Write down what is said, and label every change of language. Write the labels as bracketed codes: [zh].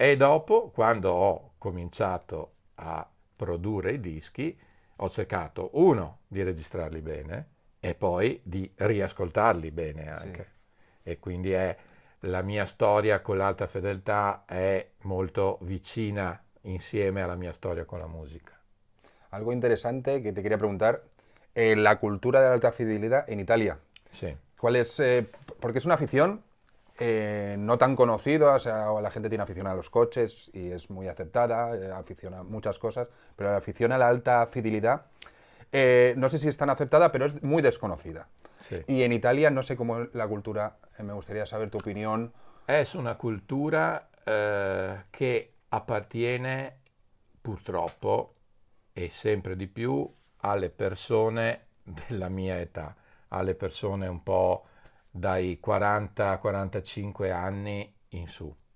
[it] E dopo, quando ho cominciato a produrre i dischi, ho cercato, uno, di registrarli bene e poi di riascoltarli bene anche. Sì. E quindi la mia storia con l'alta fedeltà è molto vicina insieme alla mia storia con la musica. [es] Algo interesante que te quería preguntar, la cultura de la alta fidelidad en Italia. Sí. ¿Cuál es? Porque es una afición no tan conocida, o sea, la gente tiene afición a los coches y es muy aceptada, afición a muchas cosas, pero la afición a la alta fidelidad, no sé si es tan aceptada, pero es muy desconocida. Sí. Y en Italia no sé cómo la cultura, me gustaría saber tu opinión. [it] Es una cultura che appartiene purtroppo e sempre di più alle persone della mia età, alle persone un po' dai 40-45 anni in su.